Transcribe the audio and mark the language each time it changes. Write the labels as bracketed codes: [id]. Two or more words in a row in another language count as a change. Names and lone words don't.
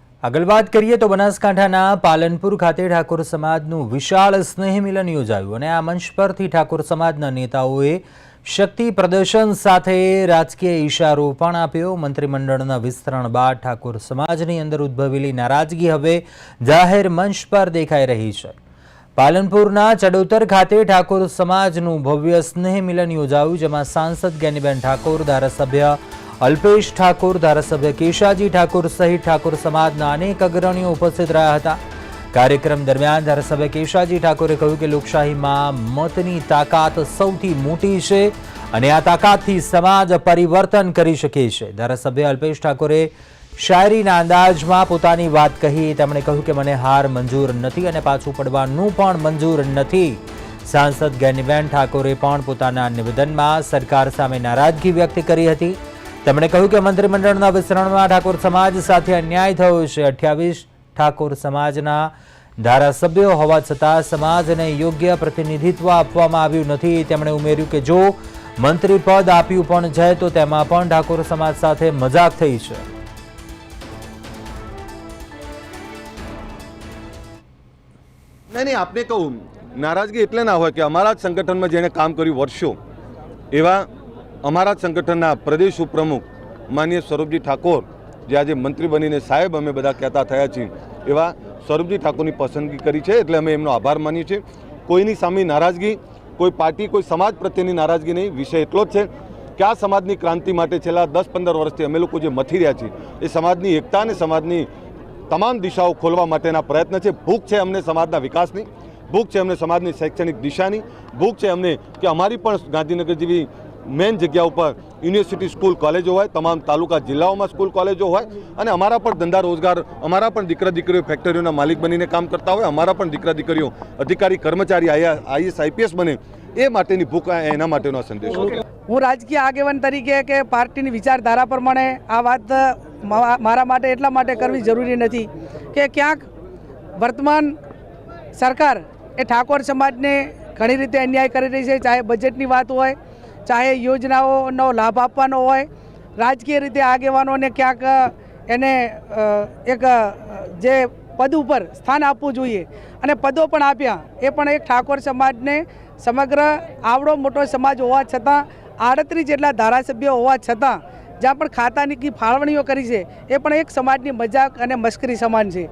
[gu] આગળ વાત કરીએ તો બનાસકાંઠાના પાલનપુર ખાતે ઠાકોર સમાજનું વિશાળ સ્નેહ મિલન યોજાયું અને આ મંચ પરથી ઠાકોર સમાજના નેતાઓએ શક્તિ પ્રદર્શન સાથે રાજકીય ઇશારો પણ આપ્યો। મંત્રીમંડળના વિસ્તરણ બાદ ઠાકોર સમાજની અંદર ઉદ્ભવેલી નારાજગી હવે જાહેર મંચ પર દેખાઈ રહી છે। પાલનપુરના ચડોતર ખાતે ઠાકોર સમાજનું ભવ્ય સ્નેહ મિલન યોજાયું, જેમાં સાંસદ જ્ઞાનીબેન ઠાકોર, ધારાસભ્ય અલ્પેશ ઠાકોર, ધારાસભ્ય કેશાજી ઠાકોર સહિત ઠાકોર સમાજના અનેક અગ્રણીઓ ઉપસ્થિત રહ્યા હતા। કાર્યક્રમ દરમિયાન ધારાસભ્ય કેશાજી ઠાકોરે કહ્યું કે લોકશાહી માં મતની તાકાત સૌથી મોટી છે અને આ તાકાતથી સમાજ પરિવર્તન કરી શકે છે। ધારાસભ્ય અલ્પેશ ઠાકોરે શાયરીના અંદાજમાં પોતાની વાત કહી। તેમણે કહ્યું કે મને હાર મંજૂર નથી અને પાછું પડવાનું પણ મંજૂર નથી। सांसद જ્ઞાનીબેન ઠાકોરે પણ પોતાના નિવેદનમાં સરકાર સામે નારાજગી વ્યક્ત કરી હતી। તેમણે કહ્યું કે મંત્રીમંડળના વિસ્તરણમાં ઠાકોર સમાજ સાથે અન્યાય થયો છે। 28 ઠાકોર સમાજના ધારાસભ્યો હોવા છતાં સમાજને યોગ્ય પ્રતિનિધિત્વ આપવામાં આવ્યું નથી। તેમણે ઉમેર્યું કે જો મંત્રી પદ આપ્યું પણ છે તો તેમાં પણ ઠાકોર સમાજ સાથે મજાક થઈ છે। નહીં આપને કહું નારાજગી એટલે ના હોય કે અમારા સંગઠન માં જેણે કામ કર્યું વર્ષો એવા અમારા સંગઠનના પ્રદેશ ઉપપ્રમુખ માનનીય સ્વરૂપજી ઠાકોર જે આજ મંત્રી બનીને સાહેબ અમે બધા કહેતા થયા છીએ એવા સ્વરૂપજી ઠાકોરની પસંદગી કરી છે, એટલે અમે એમનો આભાર માનીએ છીએ। કોઈની સામે નારાજગી, કોઈ પાર્ટી, કોઈ સમાજ પ્રત્યેની નારાજગી નહીં। વિષય એટલો જ છે કે આ સમાજની ક્રાંતિ માટે છેલ્લા 10-15 વર્ષથી અમે લોકો જે મથી રહ્યા છીએ એ સમાજની એકતા અને સમાજની તમામ દિશાઓ ખોલવા માટેના પ્રયત્ન છે। ભૂખ છે અમને સમાજના વિકાસની, ભૂખ છે અમને સમાજની શૈક્ષણિક દિશાની, ભૂખ છે અમને કે અમારી પણ ગાંધીનગર જેવી મેન જગ્યાઓ પર યુનિવર્સિટી સ્કૂલ કોલેજો હોય, તમામ તાલુકા જિલ્લાઓ માં સ્કૂલ કોલેજો હોય અને અમારા પણ ધંધા રોજગાર, અમારા પણ દીકરા દીકરીઓ ફેક્ટરીઓના માલિક બનીને કામ કરતા હોય, અમારા પણ દીકરા દીકરીઓ અધિકારી કર્મચારી આઈએએસ આઈપીએસ બને એ માટેની ભૂખ એના માટેનો સંદેશ છે। હું રાજકીય આગેવાન તરીકે કે પાર્ટીની વિચારધારા પ્રમાણે આ વાત મારા માટે એટલા માટે કરવી જરૂરી નથી કે ક્યાંક વર્તમાન સરકાર એ ઠાકોર સમાજને ઘણી રીતે અન્યાય કરી રહી છે। ચાહે બજેટની વાત હોય, ચાહે યોજનાઓ લાભ આપવાનો હોય, રાજકીય રીતે આગેવાનોને ક્યાંક એને એક જે પદ પર સ્થાન આપવું જોઈએ અને પદો પણ આપ્યા એ પણ એક ઠાકોર સમાજને સમગ્ર આવડો મોટો સમાજ હોવા છતાં 38 જેટલા ધારાસભ્યો હોવા છતાં જ્યાં પણ ખાતાની કી ફાળવણીઓ કરી છે એ પણ એક સમાજની મજાક અને મશ્કરી સમાન છે।